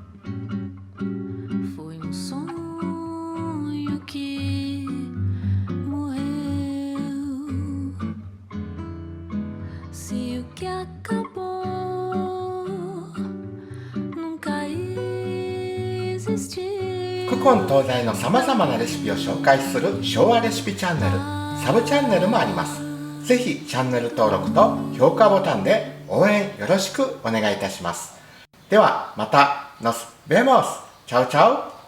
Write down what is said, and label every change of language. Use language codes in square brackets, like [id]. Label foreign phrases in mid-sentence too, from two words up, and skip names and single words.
[pt] Foi um sonho que morreu. Se o que acabou nunca existiu. [ja] 古今東西のさまざまなレシピを紹介する昭和レシピチャンネル、サブチャンネルもあります。ぜひチャンネル登録と評価ボタンで応援よろしくお願いいたします。ではまた、 [pt] nos vemos! tchau tchau